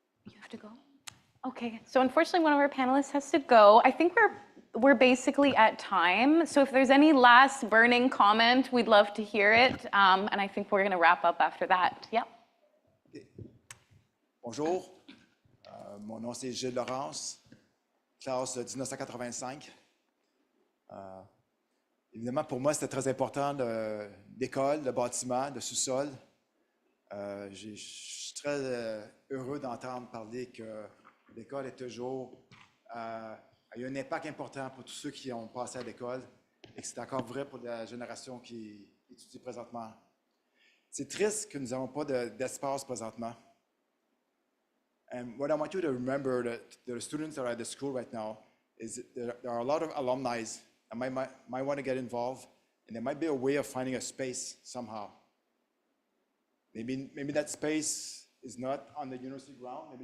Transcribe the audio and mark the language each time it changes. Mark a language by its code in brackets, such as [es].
[en] You have to go? Okay, so unfortunately one of our panelists has to go. I think we're basically at time. So if there's any last burning comment, we'd love to hear it. And I think we're going to wrap up after that. Yep. [fr] Bonjour, mon nom c'est Gilles Laurence, classe 1985. Évidemment, pour moi, c'était très important l'école, le bâtiment, le sous-sol. Je suis très heureux d'entendre parler que l'école est toujours... il y a un impact important pour tous ceux qui ont passé à l'école et que c'est encore vrai pour la génération qui étudie présentement. C'est triste que nous n'avons pas d'espace présentement. [en] And what I want you to remember, that the students that are at the school right now, is that there are a lot of alumni that might want to get involved, and there might be a way of finding a space somehow. Maybe that space is not on the university ground.